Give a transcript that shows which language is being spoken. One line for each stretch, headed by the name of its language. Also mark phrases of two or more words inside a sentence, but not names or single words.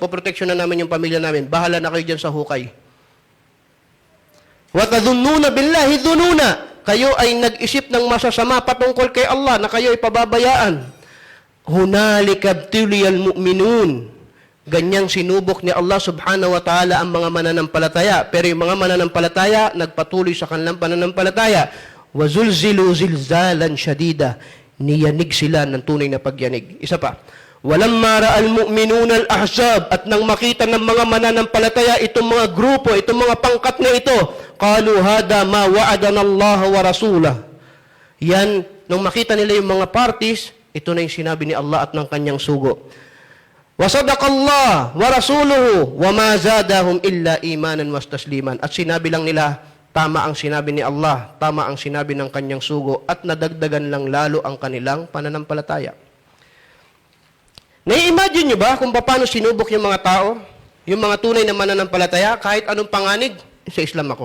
Filipino: Poproteksyon na namin yung pamilya namin. Bahala na kayo dyan sa hukay.
Arabic: وتظنون بالله الظنونا.
Filipino: Kayo ay nag-isip ng masasama patungkol kay Allah na kayo ay pababayaan.
Arabic: هنالك ابتلي المؤمنون.
Filipino: Ganyang sinubok ni Allah subhanahu wa ta'ala ang mga mananampalataya. Pero yung mga mananampalataya, nagpatuloy sa kanilang pananampalataya.
Arabic: وزلزلوا زلزالا شديدا.
Filipino: Niyanig sila ng tunay na pagyanig. Isa pa.
Arabic: ولما رأى المؤمنون الأحزاب,
Filipino: at nang makita ng mga mananampalataya itong mga grupo, itong mga pangkat na ito,
Arabic: قالوا هذا ما وعدنا الله ورسوله.
Filipino: Yan, nung makita nila yung mga parties, ito na yung sinabi ni Allah at ng kanyang sugo.
Arabic: وصدق الله ورسوله وما زادهم إلا إيمانا وتسليما.
Filipino: At sinabi lang nila, tama ang sinabi ni Allah, tama ang sinabi ng kanyang sugo, at nadagdagan lang lalo ang kanilang pananampalataya. Nai-imagine nyo ba kung paano sinubok yung mga tao, yung mga tunay na mananampalataya, kahit anong panganib, sa Islam ako.